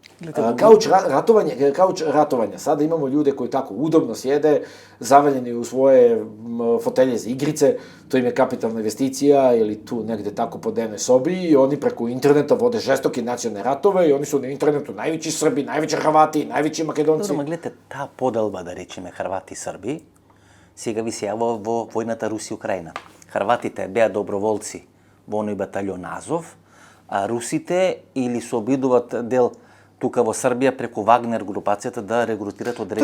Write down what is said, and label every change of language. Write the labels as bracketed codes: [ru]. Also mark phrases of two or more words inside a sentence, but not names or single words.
[sr] Kauč ratovanja. Sada imamo ljude koji tako udobno sjede, zavaljeni u svoje fotelje za igrice, to im je kapitalna investicija ili tu negde tako po dnevnoj sobi i oni preko interneta vode žestoke nacionalne ratove i oni su na internetu najveći Srbi, najveći Hrvati, najveći Makedonci. Dobro, [mk] гледате, таа поделба, да речеме, Хрвати и Срби, сега ви се јава во војната Руси-Украина. Хрватите беа доброволци во оној батальон Азов, а русите или се обидуваат дел тука во Србија преку Вагнер групацијата да регрутираат одредени...